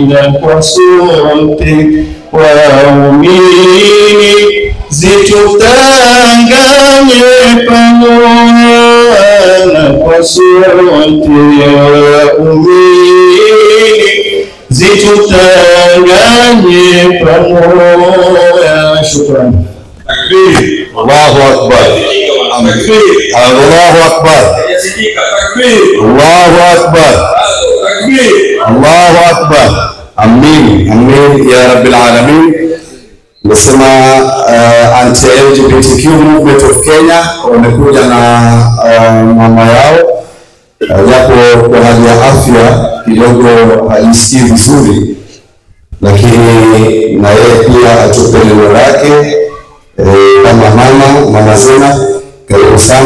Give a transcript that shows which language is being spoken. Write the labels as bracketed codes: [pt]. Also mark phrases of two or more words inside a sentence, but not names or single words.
[sw] Na kwa sote waumini zitutanganye pamoja, na kwa sote waumini zitutanganye pamoja. Shukrani. [ar] Takbir. الله أكبر. Takbir. الله أكبر. Takbir. الله أكبر. Takbir. الله أكبر آمين آمين يا رب العالمين. [sw] Nasema [en] anti-LGBTQ movement of Kenya [sw] wamekuja na mama yao, japo kwa hali ya afya kidogo haisikii vizuri, lakini na yeye pia atupe neno lake kama mama Zena, karibu sana.